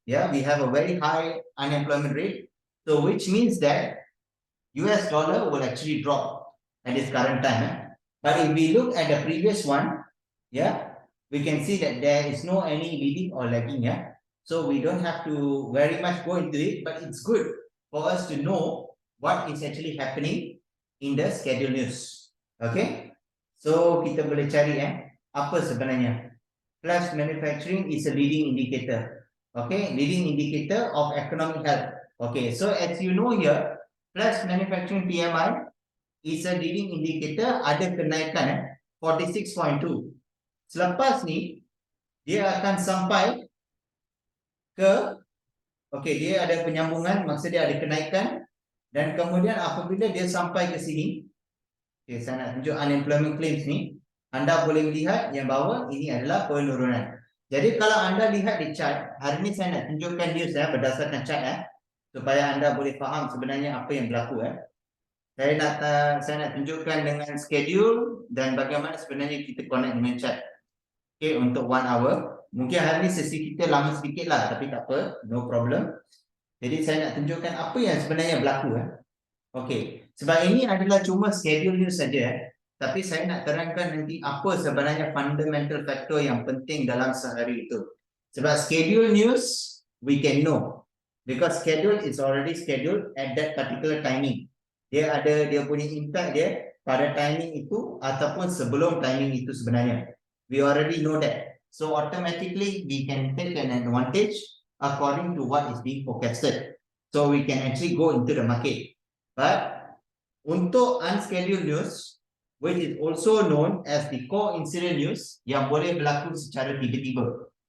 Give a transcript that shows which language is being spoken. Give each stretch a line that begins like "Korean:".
English: We have a very high unemployment rate. So which means that US dollar will actually drop at this current time. But if we look at the previous one, we can see that there is no any leading or lagging. So we don't have to very much go into it, but it's good for us to know what is actually happening in the schedule news.
Malay: Okay, so kita boleh cari apa sebenarnya.
English: Flash manufacturing is a leading indicator. Okay, leading indicator of economic health. Okay, so as you know here, flash manufacturing PMI is a leading indicator,
Malay: ada kenaikan 46.2. Selepas ni dia akan sampai ke, okay, dia ada penyambungan, maksud dia ada kenaikan, dan kemudian apabila dia sampai ke sini, okay, saya nak tunjuk unemployment claims ni, anda boleh melihat yang bawah ini adalah penurunan. Jadi kalau anda lihat di chart, hari ini saya nak tunjukkan news berdasarkan chart supaya anda boleh faham sebenarnya apa yang berlaku. Saya nak tunjukkan dengan schedule dan bagaimana sebenarnya kita connect dengan chart. Okay, untuk 1 hour. Mungkin hari ini sesi kita lama sedikit lah, tapi tak apa,
English: no problem.
Malay: Jadi saya nak tunjukkan apa yang sebenarnya berlaku. Okay, sebab ini adalah cuma schedule news saja. Tapi saya nak terangkan nanti apa sebenarnya fundamental factor yang penting dalam sehari itu. Sebab schedule news,
English: we can know. Because schedule is already scheduled at that particular timing.
Malay: Dia ada dia punya impact dia pada timing itu ataupun sebelum timing itu sebenarnya.
English: We already know that. So automatically we can take an advantage according to what is being forecasted. So we can actually go into the market. But untuk unscheduled news, which is also known as the coincident news,
Malay: yang boleh berlaku secara tiba-tiba.